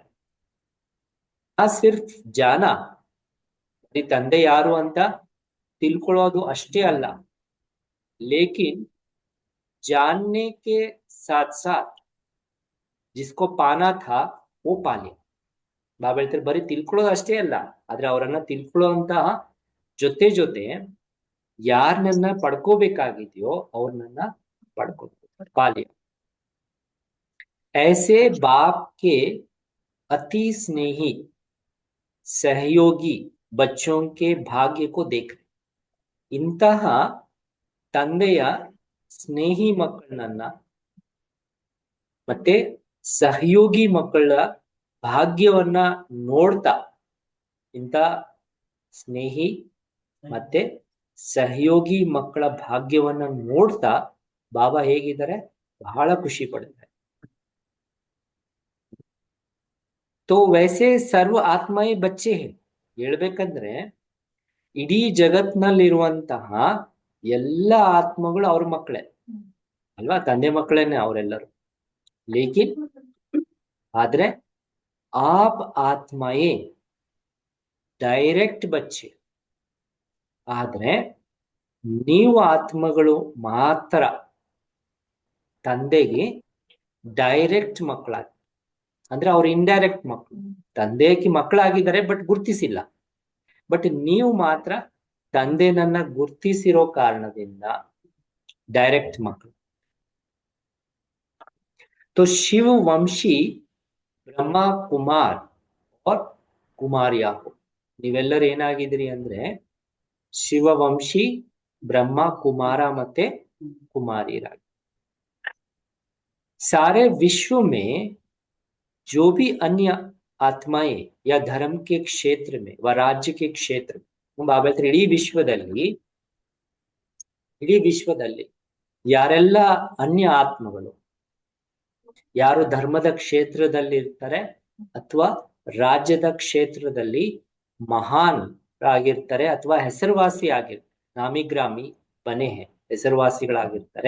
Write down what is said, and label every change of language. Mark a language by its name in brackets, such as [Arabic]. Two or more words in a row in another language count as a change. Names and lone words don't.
[Hindi] आ सिर्फ़ जाना, [Kannada] ತಂದೆ ಯಾರು ಅಂತ ತಿಳ್ಕೊಳ್ಳೋದು ಅಷ್ಟೇ ಅಲ್ಲ, [Hindi] लेकिन जानने के साथ साथ जिसको पाना था वो पा ली. [Kannada] ಬಾಬಾ ಹೇಳ್ತಾರೆ ಬರೀ ತಿಳ್ಕೊಳ್ಳೋದು ಅಷ್ಟೇ ಅಲ್ಲ, ಆದ್ರೆ ಅವರನ್ನ ತಿಳ್ಕೊಳ್ಳುವಂತಹ ಜೊತೆ ಜೊತೆ ಯಾರನ್ನ ಪಡ್ಕೋಬೇಕಾಗಿದೆಯೋ ಅವ್ರನ್ನ ಪಡ್ಕೊ ಪಾಲಿ. [Hindi] ऐसे बाप के अति स्नेही सहयोगी बच्चों के भाग्य को देख. [Kannada] ಇಂತಹ ತಂದೆಯ ಸ್ನೇಹಿ ಮಕ್ಕಳನ್ನ ಮತ್ತೆ ಸಹಯೋಗಿ ಮಕ್ಕಳ ಭಾಗ್ಯವನ್ನ ನೋಡ್ತಾ, ಇಂಥ ಸ್ನೇಹಿ ಮತ್ತೆ ಸಹಯೋಗಿ ಮಕ್ಕಳ ಭಾಗ್ಯವನ್ನ ನೋಡ್ತಾ ಬಾಬಾ ಹೇಗಿದ್ದಾರೆ, ಬಹಳ ಖುಷಿ ಪಡ್ತಾರೆ. [Hindi] तो वैसे सर्व आत्माएं बच्चे हैं. [Kannada] ಹೇಳ್ಬೇಕಂದ್ರೆ ಇಡೀ ಜಗತ್ನಲ್ಲಿರುವಂತಹ ಎಲ್ಲ ಆತ್ಮಗಳು ಅವ್ರ ಮಕ್ಕಳೇ ಅಲ್ವಾ, ತಂದೆ ಮಕ್ಕಳೇನೆ ಅವರೆಲ್ಲರೂ. [Hindi] ಲೇಕಿನ್ ಆದ್ರೆ आप आत्माएं डायरेक्ट बच्चे. [Kannada] ಆದ್ರೆ ನೀವು ಆತ್ಮಗಳು ಮಾತ್ರ ತಂದೆಗೆ ಡೈರೆಕ್ಟ್ ಮಕ್ಕಳಾಗಿ, ಅಂದ್ರೆ ಅವ್ರು ಇಂಡೈರೆಕ್ಟ್ ಮಕ್ಕಳು. ತಂದೆಗೆ ಮಕ್ಕಳಾಗಿದ್ದಾರೆ ಬಟ್ ಗುರ್ತಿಸಿಲ್ಲ. ಬಟ್ ನೀವು ಮಾತ್ರ ತಂದೆನನ್ನ ಗುರ್ತಿಸಿರೋ ಕಾರಣದಿಂದ ಡೈರೆಕ್ಟ್ ಮಕ್ಕಳು. [Hindi] तो शिव वंशी ಬ್ರಹ್ಮ ಕುಮಾರ್ और ಕುಮಾರಿಯಾ हो. [Kannada] ನೀವೆಲ್ಲರೂ ಏನಾಗಿದ್ರಿ ಅಂದ್ರೆ ಶಿವವಂಶಿ, ಬ್ರಹ್ಮ ಕುಮಾರ ಮತ್ತೆ ಕುಮಾರಿಯರಾಗಿ. [Hindi] सारे विश्व में जो भी अन्य आत्माएं या धर्म के क्षेत्र में व राज्य के क्षेत्र में, [Kannada] ಬಾಬಾ ಹೇಳ್ತಾರೆ ಇಡೀ ವಿಶ್ವದಲ್ಲಿ ಯಾರೆಲ್ಲ ಅನ್ಯ ಆತ್ಮಗಳು, ಯಾರು ಧರ್ಮದ ಕ್ಷೇತ್ರದಲ್ಲಿ ಇರ್ತಾರೆ ಅಥವಾ ರಾಜ್ಯದ ಕ್ಷೇತ್ರದಲ್ಲಿ ಮಹಾನ್ ಆಗಿರ್ತಾರೆ ಅಥವಾ ಹೆಸರುವಾಸಿ ಆಗಿರ್ತಾರೆ, [Hindi] नामीग्रामी बने [Kannada] ಹೆಸರುವಾಸಿಗಳಾಗಿರ್ತಾರೆ.